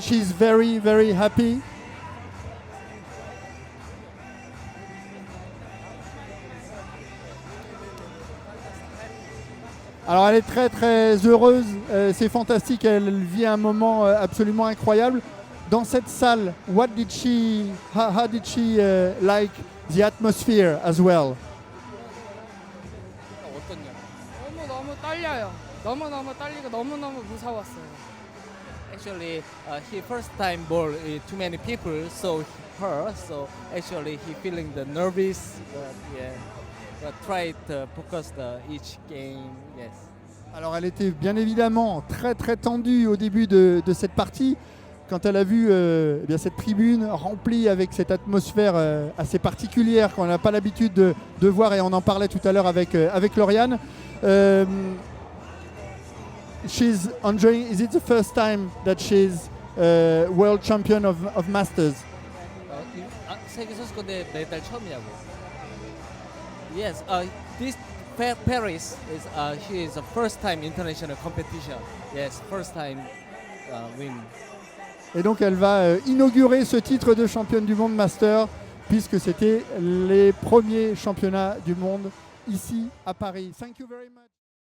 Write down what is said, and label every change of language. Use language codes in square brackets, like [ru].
[en] She's very, very happy. [fr] Alors elle est très très heureuse, c'est fantastique, elle vit un moment absolument incroyable. Dans cette salle, [en] how did she like the atmosphere as well? [ko] 너무 떨려요. 너무너무 떨리고 너무너무 무서웠어요. [en] Actually, he first time ball too many people, so actually he feeling the nervous, but try to focus each game. Yes. [fr] Alors elle était bien évidemment très très tendue au début de cette partie, quand elle a vu bien cette tribune remplie avec cette atmosphère assez particulière qu'on n'a pas l'habitude de voir, et on en parlait tout à l'heure avec Lauriane. [en] She's enjoying. Is it the first time that she's world champion of masters? [ko] 세계 선수권대 메달 처음이냐고. [en] Yes, this Paris is she is the first time international competition. Yes, first time win. [fr] Et donc elle va inaugurer ce titre de championne du monde master, puisque c'était les premiers championnats du monde ici à Paris. [en] Thank you very much.